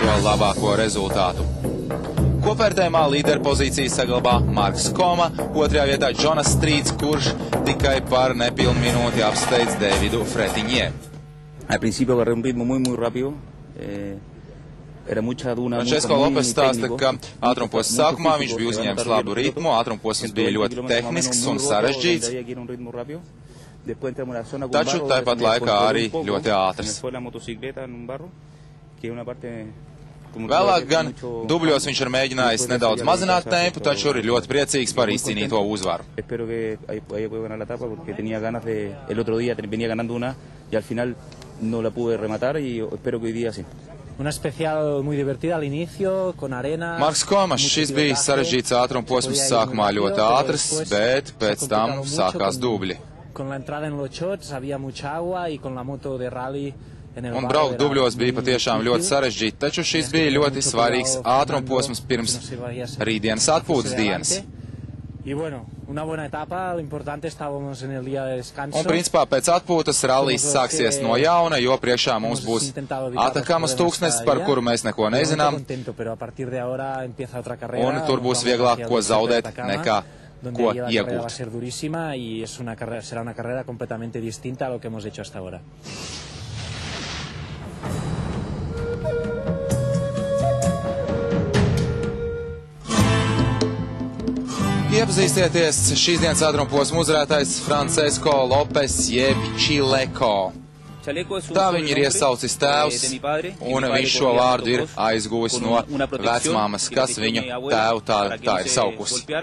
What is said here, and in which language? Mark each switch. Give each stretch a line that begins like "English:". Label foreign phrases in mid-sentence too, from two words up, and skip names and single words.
Latvian: labāko rezultātu. Kopvērtējumā līderpozīciju saglabā Marks Koma, 2. vietā Jonas Strīts, kurš tikai par nepilnu minūti apsteidz Davidu Fretiņie.
Spanish: Al principio agarré un ritmo muy rápido.
Latvian: Francesco Lopes stāsta, ka ātrumposma sākumā viņš bija uzņēmis labu ritmu, ātrumposms bija ļoti tehnisks un sarežģīts, taču tāpat laikā arī ļoti ātrs. Vēlāk gan dubļos viņš ir mēģinājis nedaudz mazināt tempu, taču ir ļoti priecīgs par izcīnīto uzvaru.
Spanish: Una especial muy divertida al inicio, con arena.
Latvian: Marks Komas, šis bija sarežģīts ātrumposms, sākumā ļoti ātrs, bet pēc tam sākās dubļi.
Spanish: Con la entrada en los shots había mucha agua y con la moto de rally en el
Latvian: Un braukt dubļos bija patiešām ļoti sarežģīti, taču šis bija ļoti svarīgs ātrumposms pirms rītdienas atpūtas dienas.
Spanish: Y bueno, una buena etapa, lo importante estábamos en el día de descanso.
Latvian: Un principā pēc atpūtas rallijs sāksies no jauna, jo priekšā mums būs Atakamas tūkstnesis, par kuru mēs neko nezinām, un tur būs vieglāk ko zaudēt nekā ko iegūt.
Spanish: Será una carrera completamente distinta a lo que hemos hecho hasta ahora.
Latvian: Iepazīstieties, šīs dienas ātrumposma uzvarētājs Francesco Lopes jeb Chileko. Tā viņu ir iesaucis tēvs, un viņš šo vārdu ir aizguvis no vecmāmas, kas viņu tēvu tā ir saukusi.